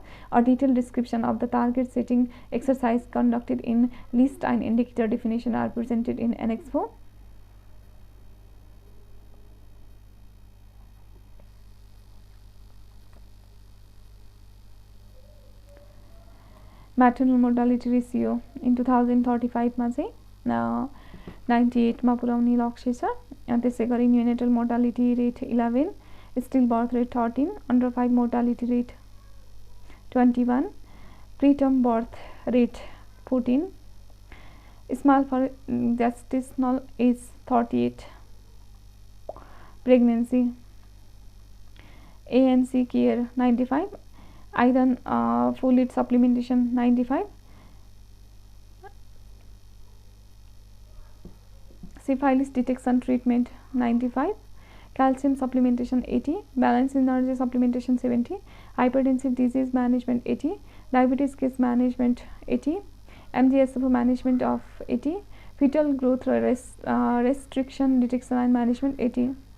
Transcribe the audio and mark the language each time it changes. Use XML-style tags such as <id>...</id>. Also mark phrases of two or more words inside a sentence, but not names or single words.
<en>A detailed description of the target setting exercise conducted in list and indicator definition are presented in Annex 4. Maternal mortality ratio in 2035</en> <ne>मा चाहिँ 98 मा पुर्याउने लक्ष्य छ। त्यसै गरी</ne> <en>neonatal mortality rate 11, still birth rate 13, under 5 mortality rate 21, preterm birth rate 14, small for gestational age 38, pregnancy ANC care 95, iron folate supplementation 95, syphilis detection treatment 95, calcium supplementation 80, balance energy supplementation 70, hypertensive disease management 80, diabetes case management 80, MGSFO management of 80, fetal growth restriction detection and management 80.</en>